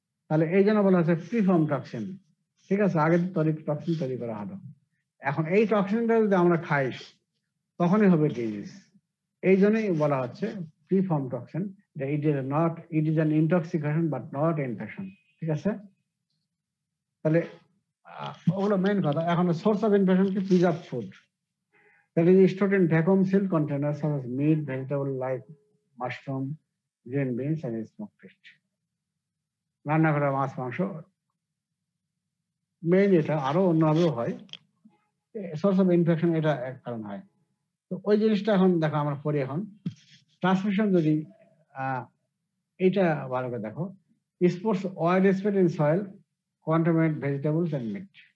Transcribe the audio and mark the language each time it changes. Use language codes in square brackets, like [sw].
[bn] তাহলে এই জন্য বলা হচ্ছে প্রিফর্ম টক্সিন। ঠিক আছে, আগে টক্সিন তৈরি করা হলো, এখন এই টক্সিনটা যদি আমরা খাই, তখনই হবে ডিজিজ। এই জন্যই বলা হচ্ছে [en] Preform toxin, it is an intoxication but not infection. [bn] ঠিক আছে, তাহলে ওগুলো মেইন কথা। এখন [en] Source of infection কি, preserve food that is stored in vacuum sealed containers such as meat, vegetable like mushroom, green beans and smoked fish. [bn] রান্না করা মাছ মাংস মেইন, এটা আরো অন্যভাবেও হয়। সোর্স অফ ইনফেকশন এটা এক কারণ হয়। তো ওই জিনিসটা এখন দেখো আমরা পড়ি। এখন ট্রান্সমিশন যদি এইটা ভালো করে দেখো, [en] Spores wide spread in soil contaminate vegetables and meat.